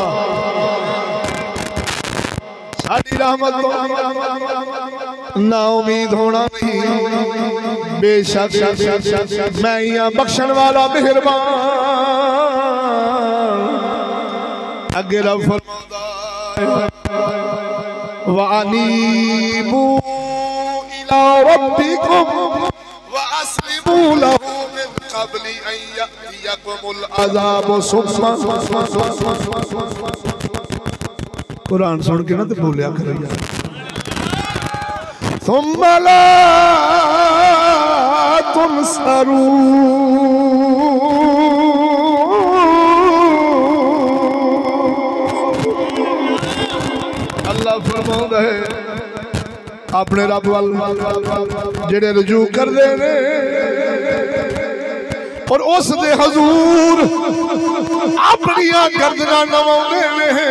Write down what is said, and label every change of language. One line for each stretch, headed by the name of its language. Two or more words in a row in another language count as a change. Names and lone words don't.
Punjabi: ساڈی رحمت تو نا امید ہونا نہیں بےشک میں یہاں بخشن والا مہربان. اگے رب فرماندا
Arabic: وأنيبوا إلى ربكم وأسلموا له من قبل أن يأتيكم العذاب ثم.
Punjabi: قرآن سن کے نا تو بولیا کرو یار ثم لا اللہ فرماؤندا ہے اپنے رب وال جیہڑے رجوع کردے نے اور اس دے حضور اپنیاں گردناں نواؤندے نے.